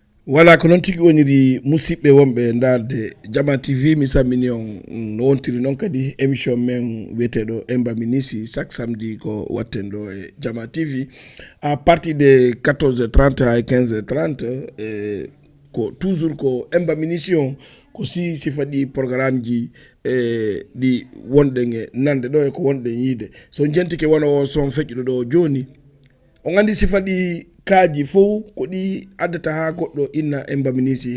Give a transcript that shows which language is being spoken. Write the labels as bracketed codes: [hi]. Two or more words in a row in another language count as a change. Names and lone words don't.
[ff] Voilà, ko noon tigi woniri musidɓe wonɓe darde Jama T V. Mi sammini on no wontiri noon kadi émission men wiyeteɗo Emba Minisi [fr] chaque samedi [ff] ko watten ɗo e Jama T V. [fr] À partir de quatorze heures trente ha quinze heures trente, [ff] e ko toujours ko Emba Minisi on, ko si, si faɗi programme ji, e, ɗi wonɗen e nande ɗo e ko wonɗen yiide. So jentike wona o son feƴƴuɗo ɗo joni, on andi si faɗi kaaji fof ko ɗi addata ha goɗɗo inna Emba Minisi.